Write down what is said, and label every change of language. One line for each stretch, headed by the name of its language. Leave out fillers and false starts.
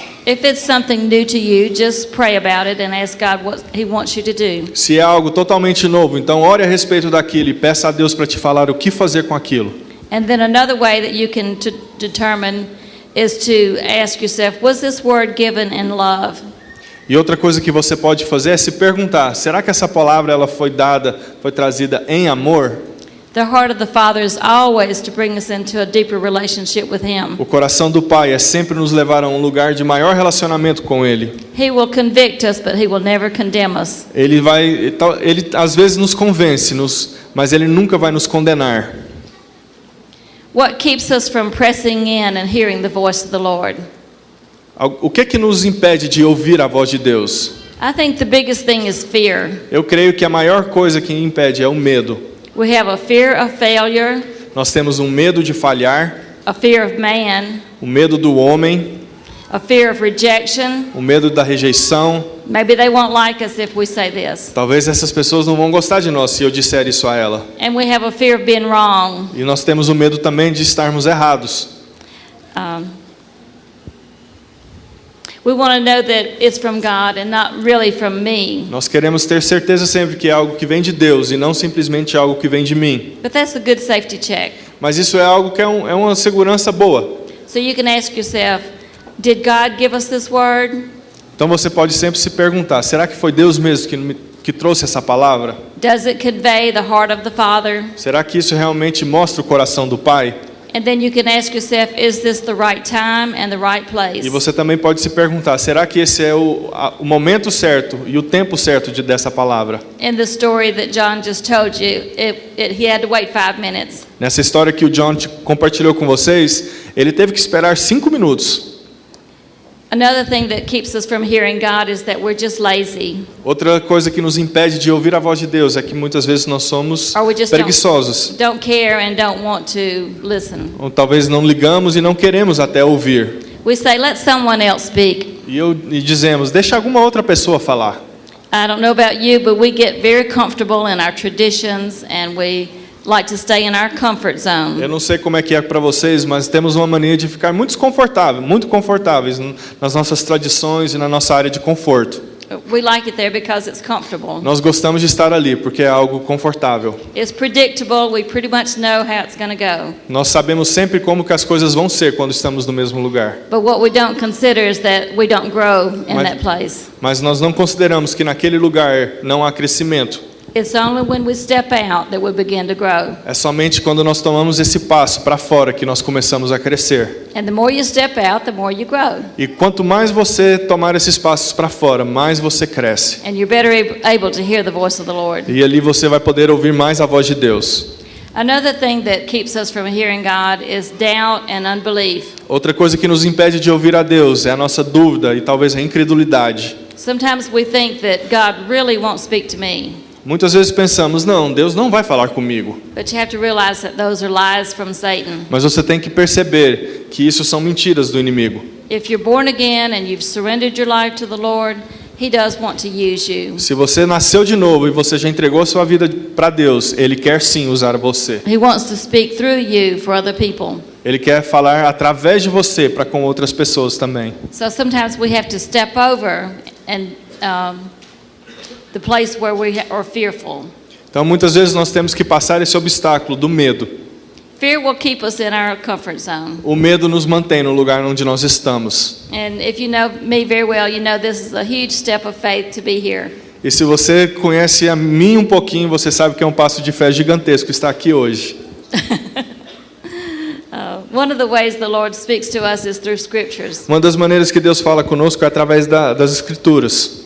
English: If it's something new to you, just pray about it and ask God what He wants you to do.
Portuguese: Se é algo totalmente novo, então ore a respeito daquilo e peça a Deus para te falar o que fazer com aquilo.
English: And then another way that you can determine is to ask yourself, was this word given in love?
Portuguese: E outra coisa que você pode fazer é se perguntar, será que essa palavra ela foi trazida em amor?
English: The heart of the Father is always to bring us into a deeper relationship with Him.
Portuguese: O coração do Pai é sempre nos levar a um lugar de maior relacionamento com Ele.
English: He will convict us, but He will never condemn us.
Portuguese: Ele às vezes nos convence, mas Ele nunca vai nos condenar.
English: What keeps us from pressing in and hearing the voice of the Lord?
Portuguese: O que nos impede de ouvir a voz de Deus?
English: I think the biggest thing is fear.
Portuguese: Eu creio que a maior coisa que impede é o medo.
English: We have a fear of failure,
Portuguese: Nós temos um medo de falhar,
English: a fear of man,
Portuguese: o medo do homem,
English: a fear of rejection.
Portuguese: o medo da rejeição.
English: Maybe they won't like us if we say this.
Portuguese: Talvez essas pessoas não vão gostar de nós se eu disser isso a ela.
English: And we have a fear of being wrong.
Portuguese: E nós temos o medo também de estarmos errados.
English: We want to know that it's from God and not really from me.
Portuguese: Nós queremos ter certeza sempre que é algo que vem de Deus e não simplesmente algo que vem de mim.
English: But that's a good safety check.
Portuguese: Mas isso é algo que é uma segurança boa.
English: So you can ask yourself, did God give us this word?
Portuguese: Então você pode sempre se perguntar, será que foi Deus mesmo que trouxe essa palavra?
English: Does it convey the heart of the Father?
Portuguese: Será que isso realmente mostra o coração do Pai?
English: And then you can ask yourself, is this the right time and the right place?
Portuguese: E você também pode se perguntar, será que esse é o momento certo e o tempo certo dessa palavra?
English: In the story that John just told you, he had to wait 5 minutes.
Portuguese: Nessa história que o John compartilhou com vocês, ele teve que esperar 5 minutos.
English: Another thing that keeps us from hearing God is that we're just lazy.
Portuguese: Outra coisa que nos impede de ouvir a voz de Deus é que muitas vezes nós somos
English: Or we just
Portuguese: preguiçosos.
English: don't care and don't want to listen.
Portuguese: Ou talvez não ligamos e não queremos até ouvir.
English: We say, let someone else speak.
Portuguese: E dizemos, deixa alguma outra pessoa falar.
English: I don't know about you, but we get very comfortable in our traditions and we like to stay in our comfort zone.
Portuguese: Eu não sei como é que é para vocês, mas temos uma mania de ficar muito confortáveis nas nossas tradições e na nossa área de conforto.
English: We like it there because it's comfortable.
Portuguese: Nós gostamos de estar ali porque é algo confortável.
English: It's predictable. We pretty much know how it's going to go.
Portuguese: Nós sabemos sempre como que as coisas vão ser quando estamos no mesmo lugar.
English: But what we don't consider is that we don't grow in that place.
Portuguese: Mas nós não consideramos que naquele lugar não há crescimento.
English: It's only when we step out that we begin to grow.
Portuguese: É somente quando nós tomamos esse passo para fora que nós começamos a crescer.
English: And the more you step out, the more you grow.
Portuguese: E quanto mais você tomar esses passos para fora, mais você cresce.
English: And you're better able to hear the voice of the Lord.
Portuguese: E ali você vai poder ouvir mais a voz de Deus.
English: Another thing that keeps us from hearing God is doubt and unbelief.
Portuguese: Outra coisa que nos impede de ouvir a Deus é a nossa dúvida e talvez a incredulidade.
English: Sometimes we think that God really won't speak to me.
Portuguese: Muitas vezes pensamos, não, Deus não vai falar comigo.
English: But you have to realize that those are lies from Satan.
Portuguese: Mas você tem que perceber que isso são mentiras do inimigo.
English: If you're born again and you've surrendered your life to the Lord, He does want to use you.
Portuguese: Se você nasceu de novo e você já entregou a sua vida para Deus, Ele quer sim usar você.
English: He wants to speak through you for other people.
Portuguese: Ele quer falar através de você para com outras pessoas também.
English: So sometimes we have to step over and the place where we are fearful.
Portuguese: Então muitas vezes nós temos que passar esse obstáculo do medo.
English: Fear will keep us in our comfort zone.
Portuguese: O medo nos mantém no lugar onde nós estamos.
English: And if you know me very well, you know this is a huge step of faith to be here.
Portuguese: E se você conhece a mim um pouquinho, você sabe que é um passo de fé gigantesco estar aqui hoje.
English: One of the ways the Lord speaks to us is through scriptures.
Portuguese: Uma das maneiras que Deus fala conosco é através das escrituras.